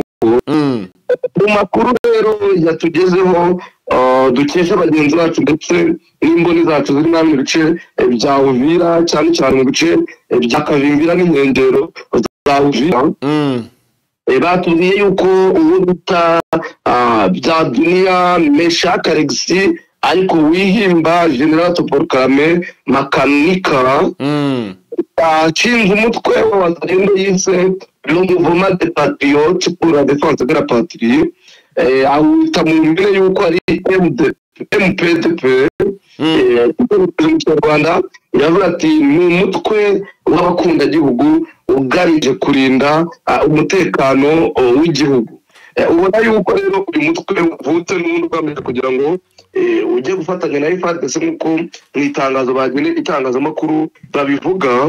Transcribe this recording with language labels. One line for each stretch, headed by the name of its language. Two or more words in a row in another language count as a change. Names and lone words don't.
Kinyarwanda: Mu makuru rero yatugezeho dukesha bagenzi bacu ndetse n'imboni zacu ziri namwe bice bya Uvira cyane cyane mu bice bya Kavimvira n'inkengero za Uvira. Batubwiye yuko uwo bita bya Dunia Meshak Alexis ariko wihimba General Toporkame Makanika ashinze umutwe w'abazarendo yise
French: le mouvement des patriotes pour la défense de la patrie,
Kinyarwanda: awita mu mbere yuko ari MPDP mu Rwanda. Yavuga ati ni umutwe w'abakunda gihugu ugamije kurinda umutekano w'igihugu. Ubona yuko rero uyu mutwe uvutse n'undi ugamije kugira ngo ujye gufatanya na FARDC nk'uko mu itangazo bagene itangazamakuru babivuga.